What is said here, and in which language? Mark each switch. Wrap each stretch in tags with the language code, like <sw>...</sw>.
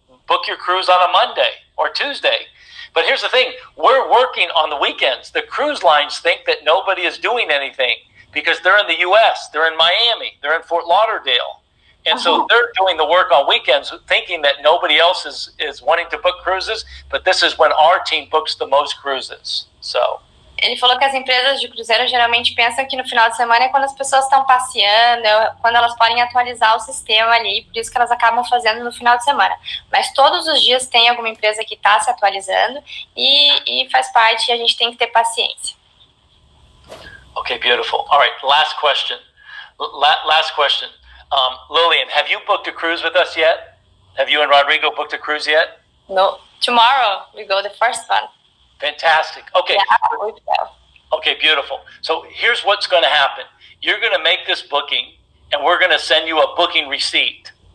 <en>Book your cruise on a Monday or Tuesday. But here's the thing, we're working on the weekends. The cruise lines think that nobody is doing anything because they're in the US, they're in Miami, they're in Fort Lauderdale. And so they're doing the work on weekends thinking that nobody else is wanting to book cruises, but this is when our team books the most cruises. So</en> <pt>ele falou que as empresas de cruzeiro geralmente pensam que no final de semana é quando as pessoas estão passeando, quando elas podem atualizar o sistema ali, por isso que elas acabam fazendo no final de semana. Mas todos os dias tem alguma empresa que está se atualizando e faz parte e a gente tem que ter paciência.</pt> <en>Okay, beautiful. All right, last question. Last question. Lillian, have you booked a cruise with us yet? Have you and Rodrigo booked a cruise yet? No, tomorrow we go the first one. Fantastic. Okay. Yeah, okay, beautiful. So here's what's going to happen. You're going to make this booking, and we're going to send you a booking receipt.</en>